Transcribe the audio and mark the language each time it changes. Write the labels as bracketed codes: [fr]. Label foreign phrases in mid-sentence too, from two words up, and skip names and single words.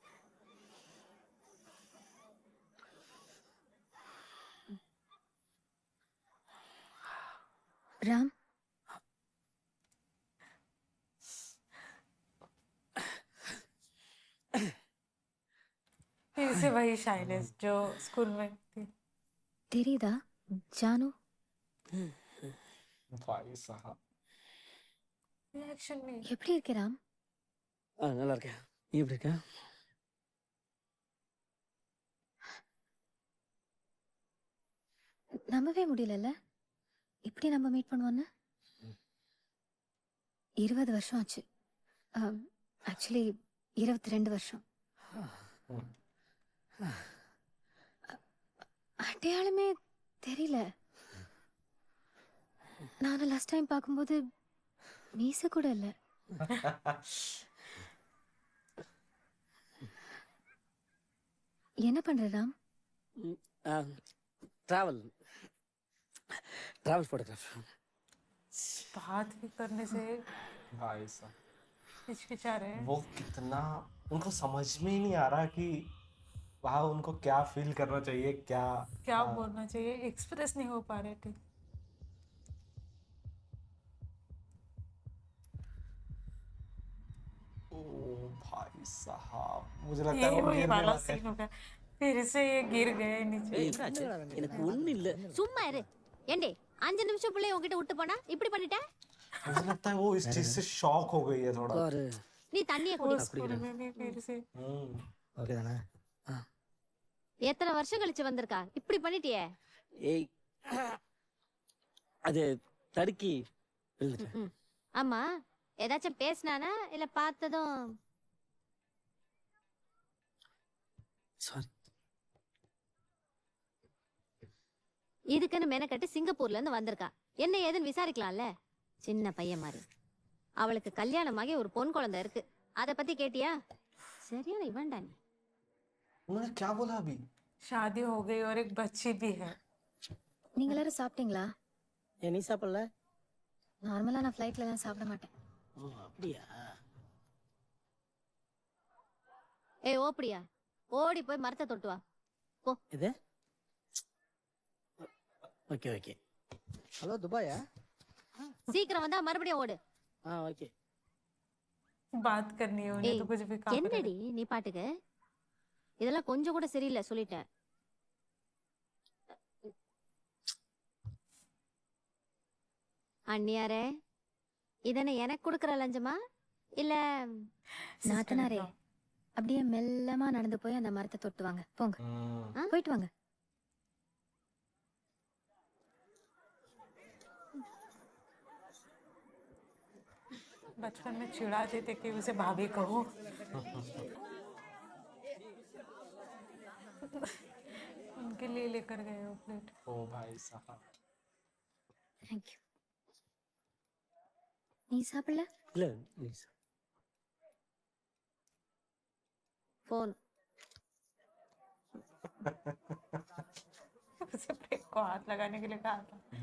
[hi] राम, फिर से वही शाइनेस जो स्कूल में थी। [ta] தெரியுதா ஜானு? [hi] भाई साहब रिएक्शन में [ta] எப்படி இருக்க ராம்? நல்லா இருக்கேன். நீ எப்படி இருக்க? நம்பவே முடியலல்ல இப்படி நம்ம மீட் பண்ணுவோன்னு. 20 வருஷம் ஆச்சு. ஆக்சுவலி 22 வருஷம். அடையாளமே தெரியல. நான் லாஸ்ட் டைம் பார்க்கும்போது மீச கூட இல்ல. என்ன பண்ற ராம்? [en] travel travel photograph. [hi] बात भी करने से भाई साहब हिचकिचा रहे हैं। वो कितना उनको समझ में ही नहीं आ रहा कि वहाँ उनको क्या फील करना चाहिए, क्या क्या हाँ, बोलना चाहिए, एक्सप्रेस नहीं हो पा रहे थे। ओ भाई साहब मुझे लगता ये है वो वही गिरने वाला वाले हैं। सीन होगा, फिर से ये गिर गए नीचे। [ta] எனக்கு ஒண்ணு இல்ல. சும்மா இரு. ஏண்டி 5 நிமிஷம் பிள்ளை உன்கிட்ட விட்டு போனா இப்படி பண்ணிட்ட? [hi] मुझे लगता है वो इस चीज से शॉक हो गई है थोड़ा। [ta] பாரு. நீ தண்ணிய [hi] वो [ta] குடி. [hi] स्कूल में भी फिर से [ta] ஓகே தானே? எத்தனை வருஷம் கழிச்சு வந்திருக்கா? இப்படி பண்ணிட்டியே. ஏய் அது தடுக்கி விழுந்துட்டேன். ஆமா, ஏதாச்சும் பேசினானா இல்ல பார்த்ததும்? சாரி. இதுக்குன்னு மெனக்கட்டு சிங்கப்பூர்ல இருந்து வந்திருக்கா. என்ன ஏதுன்னு விசாரிக்கலாம்ல? சின்ன பையன் மாதிரி. அவளுக்கு கல்யாணமாகி ஒரு பொன் குழந்தை இருக்கு. அத பத்தி கேட்டியா? சரியான இவன்டா நீ. [hi] उन्होंने क्या बोला अभी? शादी हो गई और एक बच्ची भी है। [ta] நீங்க எல்லாரும் சாப்பிட்டீங்களா? ஏன் நீ சாப்பிடல? நார்மலா நான் ஃப்ளைட்ல எல்லாம் சாப்பிட மாட்டேன். ஓ அப்படியா? ஏய் ஓப்படியா, ஓடி போய் மரத்தை தொட்டு வா. இது [en] okay okay. [ta] ஹலோ துபாயா? சீக்கிரம் வந்தா மறுபடியும் ஓடு. ஓகே. [hi] बात करनी है उन्हें [ta] ஏய், [hi] तो कुछ भी काम [ta] என்னடி நீ பாட்டுக்கு? இதெல்லாம் கொஞ்சம் கூட சரியில்லை சொல்லிட்டேன். அண்ணியாரே, இதனை எனக்கு கொடுக்கற லஞ்சமா இல்ல? நாத்தனாரே, அப்படியே மெல்லமா நடந்து போய் அந்த மரத்தை தொட்டு வாங்க. போங்க, போயிட்டு வாங்க. [hi] बचपन में चिढ़ाते थे कि उसे भाभी कहो। उनके लिए लेकर गए वो प्लेट। ओ भाई साहब [ta] தேங்க்யூ. நீ சாப்பிடல? இல்ல ப்ளீஸ். போன். [hi] उसे प्लेट को हाथ लगाने के लिए कहा था।